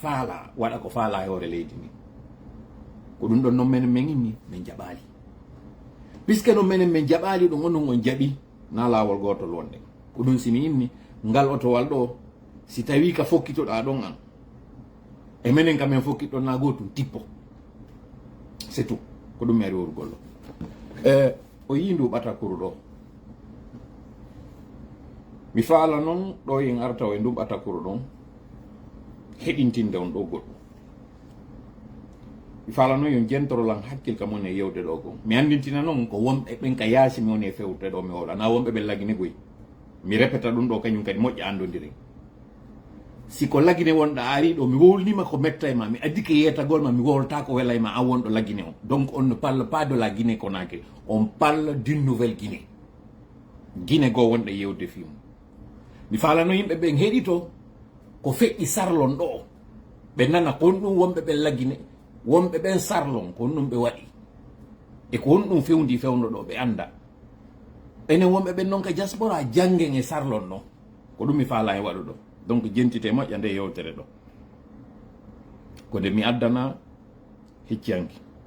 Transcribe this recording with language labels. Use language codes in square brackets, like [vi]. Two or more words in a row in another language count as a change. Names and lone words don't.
[ff] faala waɗa ko faala e hoore leydi ndi ko ɗum ɗon noon menen min inni min jaɓali puisque noon menen min jaɓali ɗum onon on jaɓi na laawol gotol wonde ko ɗum simi inni ngal otowal ɗo si tawi ka fokkitoɗa ɗon an e menen kamen fokkitɗon na gotum tippo [fr] c'est tout [ff] ko ɗum mi ari worugol ɗo o yi ndu ɓatakuru ɗo mi faala noon ɗo yen arta e ndu ɓatakuru ɗon heɗintinde on ɗo goɗɗum mi faala noon yon jentorolan hakkil ka mon e yewde ɗo gon mi andintina noon ko wonɓe ɓen ka yaasi mi woni e fewte ɗo mi hola na wonɓe ɓen lagine goyi mi répéta ɗum ɗo kañum kadi moƴƴa andodiren si ko lagine wonɗa ari ɗo mi wolnima ko metta e ma mi addi ke yetagol ma mi wolta ko wela e ma a wonɗo lagine on [fr] donc on ne parle pas de la Guinée Conakry on parle d'une nouvelle Guinée [ff] Guinée goo wonɗe yewde fimu mi falano yimɓe ɓen heɗito ko feƴƴi sarlon ɗo ɓe nana kon ɗum wonɓe ɓen lagine wonɓe ɓen sarlon kon ɗum ɓe waɗi e ko honɗum fewndi fewno ɗo ɓe anda enen wonɓe ɓen noon ka diaspora janggen e sarlon ɗo ko ɗum mi faala e waɗu ɗo donc jentite moƴƴa nde yewtere ɗo ko de mi addana hicciyanki.